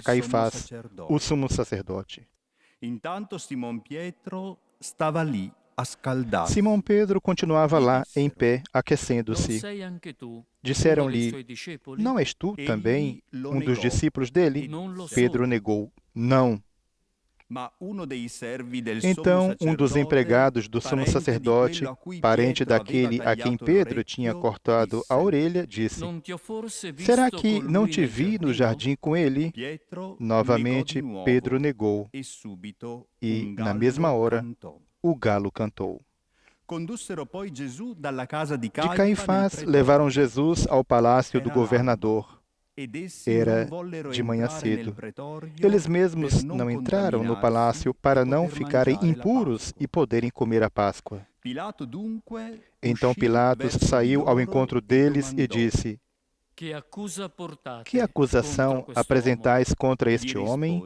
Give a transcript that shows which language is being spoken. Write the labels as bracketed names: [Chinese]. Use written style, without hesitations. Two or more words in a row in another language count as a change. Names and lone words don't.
[Italian] il sommo [Portuguese] Caifás, [Italian] sacerdote. [Portuguese] o sumo sacerdote. [Italian] Intanto Simon Pietro stava lì a scaldarsi. [Portuguese] Simão Pedro continuava [Italian] Gli [Portuguese] lá em [Italian] dissero: [Portuguese] pé, [Italian] Non [Portuguese] aquecendo-se. [Italian] sei anche tu uno dei [Portuguese] Disseram-lhe: [Italian] suoi discepoli? [Portuguese] Não és tu também [Italian] Egli lo [Portuguese] um dos [Italian] negò [Portuguese] discípulos dele? [Italian] e Non lo [Portuguese] Pedro [Italian] sono. [Portuguese] negou: Não. [Italian] Ma uno dei servi del [Portuguese] Então [Italian] sommo [Portuguese] um dos [Italian] sacerdote, [Portuguese] empregados do sumo [Italian] parente di [Portuguese] sacerdote, [Italian] quello a cui [Portuguese] parente [Italian] Pietro aveva [Portuguese] daquele a quem [Italian] tagliato [Portuguese] Pedro tinha [Italian] l'orecchio, [Portuguese] cortado a [Italian] disse: [Portuguese] orelha, disse: [Italian] Non ti ho forse [Portuguese] Será [Italian] visto [Portuguese] que [Italian] con [Portuguese] não [Italian] lui [Portuguese] te [Italian] nel [Portuguese] vi no [Italian] giardino? [Portuguese] jardim com ele? [Italian] Pietro [Portuguese] Novamente [Italian] negò di nuovo [Portuguese] Pedro negou, [Italian] e subito [Portuguese] e [Italian] un [Portuguese] na [Italian] gallo [Portuguese] mesma hora [Italian] cantò. [Portuguese] o galo cantou. [Italian] Condussero poi Gesù dalla casa di [Portuguese] De [Italian] Caifa nel [Portuguese] Caifás [Italian] pretorio. [Portuguese] levaram Jesus ao palácio do [Italian] Era l'alba. [Portuguese] governador. Era de manhã cedo. Eles mesmos não entraram no palácio para não ficarem impuros e poderem comer a Páscoa. Então Pilatos saiu ao encontro deles e disse: Que acusação apresentais contra este homem?